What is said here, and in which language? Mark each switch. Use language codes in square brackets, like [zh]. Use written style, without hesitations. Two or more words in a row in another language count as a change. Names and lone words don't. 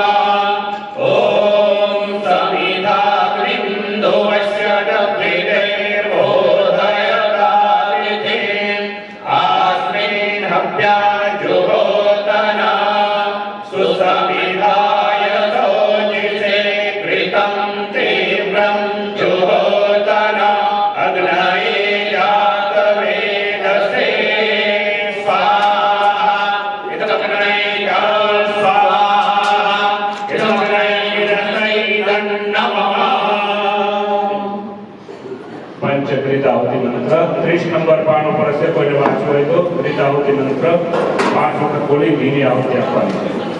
[sa] ॐ समिधाग्निन्दो वस्य दभ्रितेर्बोधयतातिथे आस्मिन् हव्याजुहोतना सुसमिधाय सोजिषे कृतं तीव्रं जुहोतना अग्नये जातवेदसे स्वाहा। इदमग्नै स्वाहा इदमग्नै इदं नमः। [gu] પંચક્રિતાહુતિ મંત્ર 30 નંબર પાન ઉપર હશે કોઈને વાંચવું હોય તો ક્રિતાहुति મંત્ર 5 વખત બોલી ઘીની આહુતિ આપવાની છે।